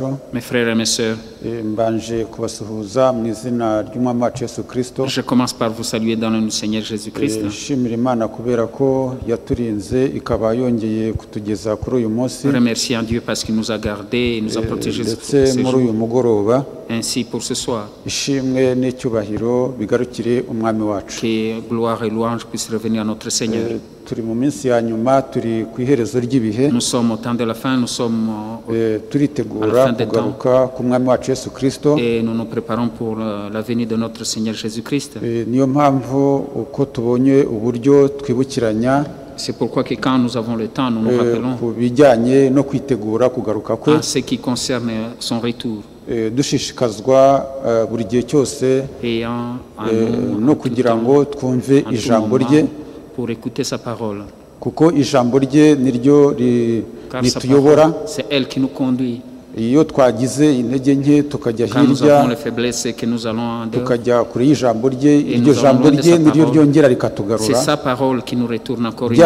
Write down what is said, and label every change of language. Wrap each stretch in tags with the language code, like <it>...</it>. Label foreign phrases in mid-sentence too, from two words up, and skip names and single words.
<fr>Mes frères et mes sœurs,</fr> <rw>mbanje kubasuhuza mu izina ry'umwami wacu Yesu Kristo.</rw> <fr>je commence par vous saluer dans le nom du Seigneur Jésus-Christ.</fr> <rw>Nshimira Imana kubera ko yaturinze ikaba yongeye kutugeza kuri uyu munsi,</rw> <fr>Remercions Dieu parce qu'il nous a gardés et nous a protégés pour</fr> <rw>ndetse</rw> <fr>ce</fr> <rw>muri uyu</rw> <fr>jour.</fr> <rw>mugoroba.</rw> <fr>Ainsi pour ce soir,</fr> <rw>Ishimwe n'icyubahiro bigarukire umwami wacu.</rw> <fr>que gloire et louange puissent revenir à notre Seigneur.</fr> <rw>Turi mu minsi ya nyuma, turi ku iherezo ry'ibihe,</rw> <fr>Nous sommes au temps de la fin, nous sommes</fr> <rw>turitegura kugaruka ku mwami wacu Yesu Kristo.</rw> <fr>et nous nous préparons pour la venue de notre Seigneur Jésus-Christ.</fr> <rw>Niyo mpamvu uko tubonye uburyo twibukiranya</rw> <fr>C'est pourquoi que quand nous avons le temps, nous nous rappelons</fr> <rw>ku bijyanye no kwitegura kugaruka kwe,</rw> <fr>en ce qui concerne son retour.</fr> <rw>dushishikazwa buri gihe cyose</rw> <fr>Et en nous,</fr> <rw>no</rw> <fr>en tout</fr> <rw>kugira</rw> <fr>temps,</fr> <rw>ngo twumve</rw> <fr>en tout</fr> <rw>ijambo</rw> <fr>moment,</fr> <rw>rye,</rw> <fr>pour écouter sa parole.</fr> <rw>kuko ijambo rye niryo</rw> <fr>Car sa</fr> <rw>rituyobora.</rw> <fr>parole, c'est elle qui nous conduit.</fr> <rw>Iyo twagize intege nke tukajya</rw> <fr>Quand nous</fr> <rw>hirya,</rw> <fr>avons les faiblesses, c'est que nous allons en dehors.</fr> <rw>tukajya kure y'ijambo rye, iryo</rw> <fr>nous allons</fr> <rw>jambo</rw> <fr>loin de</fr> <rw>rye</rw> <fr>sa</fr> <rw>niryo</rw> <fr>parole.</fr> <rw>ryongera</rw> <fr>C'est</fr> <rw>rikatugarura.</rw> <fr>sa parole qui nous retourne encore une</fr> <rw>Rya</rw>